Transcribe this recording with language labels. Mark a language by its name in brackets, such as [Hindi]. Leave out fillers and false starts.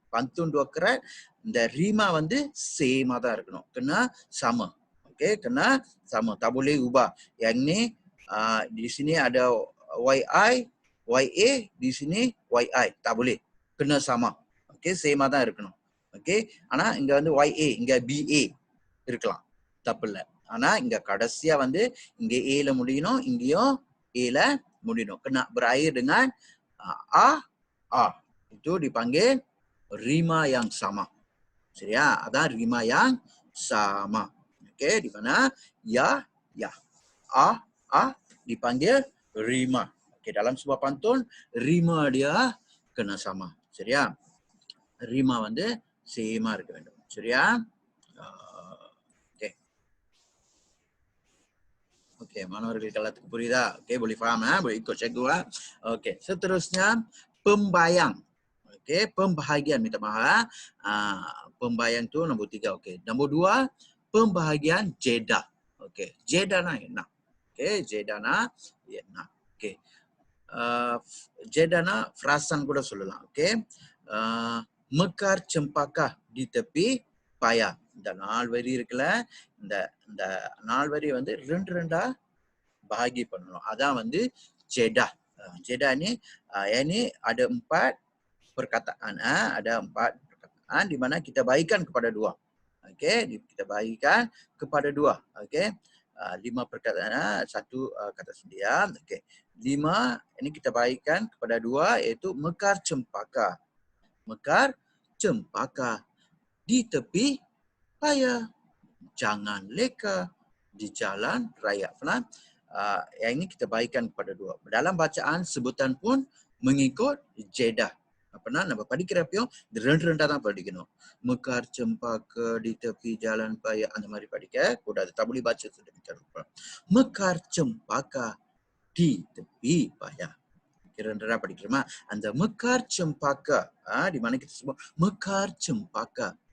[Malay] pantun 2 kerat, [Tamil] இந்த rima வந்து same தான் இருக்கணும். [Malay] Kena sama. Okey, kena sama. Tak boleh ubah. Yang ni di sini ada YI, YA, di sini YI. Tak boleh. Kena sama. [Tamil] Okey, same தான் இருக்கணும். Okey, ஆனா இங்க வந்து YA, இங்க BA இருக்கலாம். தப்பில்ல. ஆனா இங்க கடைசியா வந்து இங்க A ல முடியணும், இங்கேயும் A ல முடியணும். [Malay] Kena berakhir dengan A. Itu dipanggil rima yang sama. [Tamil] சரியா? அதான் [Malay] rima yang sama. Okey, di mana ya, ya. A dipanggil rima. Okey, dalam sebuah pantun rima dia kena sama. [Tamil] சரியா? rima வந்து சேமா இருக்க வேண்டும். சரியா? Okey. Okey, மாணவர்களுக்கு எல்லாத்துக்கும் புரியுதா? [Malay] Okey, boleh faham boleh ikut cikgu Okey, seterusnya pembayang. Okey, pembahagian, minta maaf. Pembayang tu nombor 3. Okey, nombor 2 pembahagian jeda. Okey, jeda na enak. Okey, jeda na enak. Okey. Jeda na frasan [Tamil] கூட சொல்லலாம். [Malay] Okey. Mekar cempaka di tepi paya. [Tamil] இந்த 4 வரி இருக்குல்ல, இந்த இந்த 4 வரி வந்து 2 [Malay] bahagi [Tamil] பண்ணணும். அதான் வந்து jeda. [Malay] Jeda ni ini ada 4 perkataan, ada 4 perkataan di mana kita bagikan kepada 2. Okey, kita bagikan kepada 2. Okey. 5 perkataan, 1 kata sendian. Okey. 5 ini kita bagikan kepada 2 iaitu mekar cempaka. Mekar cempaka di tepi paya. Jangan leka di jalan raya. Faham? Yang ini kita bagikan kepada 2. Dalam bacaan sebutan pun mengikut jeda. Apa nama [Tamil] படிக்கிறப்பையும் இந்த 2 தான் படிக்கணும். [Malay] Mekar cempaka di tepi jalan paya [Tamil] அந்த மாதிரி படிக்க கூடாது. [Malay] Tak boleh baca sedemikian rupa. Mekar cempaka di tepi paya. Kira-kira [Tamil] படிக்கிறோமா? அந்த [Malay] mekar cempaka di mana kita sebut mekar cempaka.